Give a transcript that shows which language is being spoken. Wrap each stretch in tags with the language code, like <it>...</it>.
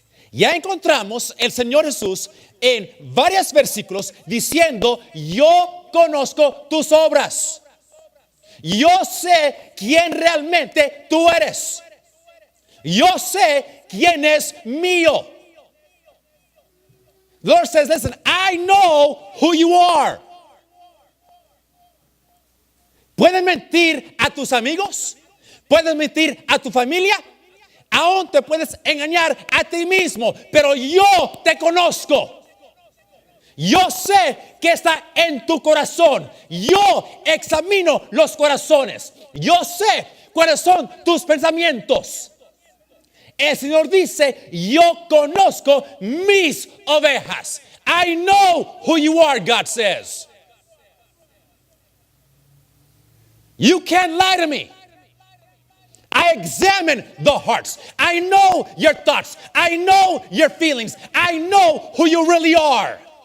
<es>Ya encontramos el Señor Jesús en varios versículos diciendo: yo conozco tus obras. Yo sé quién realmente tú eres. Yo sé quién es mío.</es> <en>The Lord says, listen, I know who you are.</en> <es>¿Pueden mentir a tus amigos? ¿Pueden mentir a tu familia? Aún te puedes engañar a ti mismo, pero yo te conozco. Yo sé qué está en tu corazón. Yo examino los corazones. Yo sé cuáles son tus pensamientos. El Señor dice: yo conozco mis ovejas.</es> <en>I know who you are, God says. You can't lie to me. I examine the hearts. I know your thoughts. I know your feelings. I know who you really are.</en>